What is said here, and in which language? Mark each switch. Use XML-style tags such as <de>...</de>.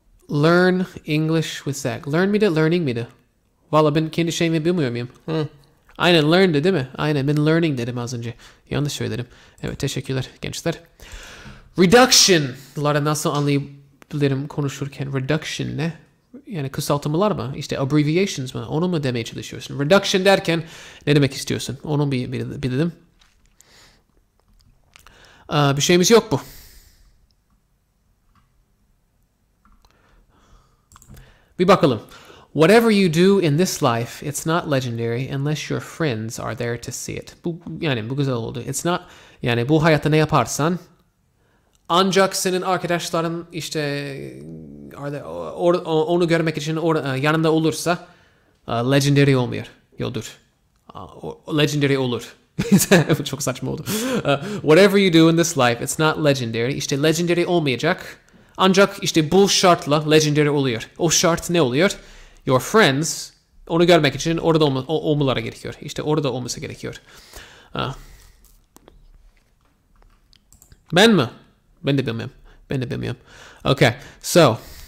<en>Learn English with Zach.</en> <tr>Learn miydi? Learning miydi? Valla ben kendi şeyimi bilmiyor muyum? Aynen learn'di değil mi? Aynen ben learning dedim az önce. Yanlış söyledim. Evet teşekkürler gençler. Reduction'ları nasıl anlayabilirim konuşurken? Reduction ne? Yani kısaltmalar mı? İşte abbreviations mı? Onu mu demeye çalışıyorsun? Reduction derken ne demek istiyorsun? Onu bilelim. Bir şeyimiz yok bu. Bir bakalım.</tr> <en>Whatever you do in this life, it's not legendary unless your friends are there to see it.</en> <tr>Bu güzel oldu.</tr> <en>It's not,</en> <tr>yani bu hayatta ne yaparsan ancak senin arkadaşların işte onu görmek için yanında olursa legendary olmuyor. Yoldur. Legendary olur. Çok saçma oldu.</tr> <en>Whatever you do in this life, it's not legendary.</en> <tr>İşte legendary olmayacak. Ancak işte bu şartla legendary oluyor. O şart ne oluyor?</tr> <en>Your friends</en> <tr>onu görmek için orada olmaları gerekiyor. İşte orada olması gerekiyor. Ben mi? Ben de bilmiyorum. Okay. So.</tr>